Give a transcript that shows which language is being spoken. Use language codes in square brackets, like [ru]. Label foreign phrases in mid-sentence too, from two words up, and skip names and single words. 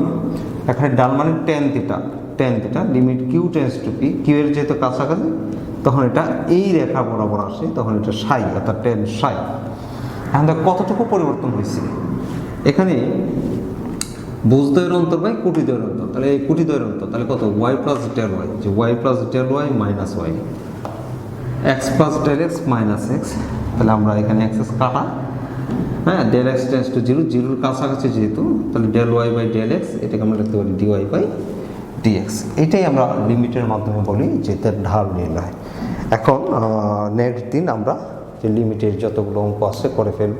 [bn] রেখাটির ঢাল মানে tan θ, [en] limit q tends to p, [bn] q এর যেহেতু কাছাকাছি, তখন এটা এই রেখা বরাবর আসে, তখন এটা সাই, অর্থাৎ tan সাই। এখন কতটুকু পরিবর্তন হয়েছে এখানে? ভুজদ্বয়ের অন্তর বাই কুটিদ্বয়ের অন্তর, তাহলে এই কুটিদ্বয়ের অন্তর, তাহলে কত? y + del y, যে y + del y - y, x + del x - x, তাহলে আমরা এখানে x কাটা, হ্যাঁ, Δx → 0, 0 কাছাকাছি যেহেতু, তাহলে del y / del x, এটাকে আমরা লিখতে পারি dy/dx। এটাই আমরা লিমিটের মাধ্যমে বলি যে তার ঢাল নির্ণয়। এখন নেক্সট দিন আমরা যে লিমিটের যতগুলো অঙ্ক আছে করে ফেলবো।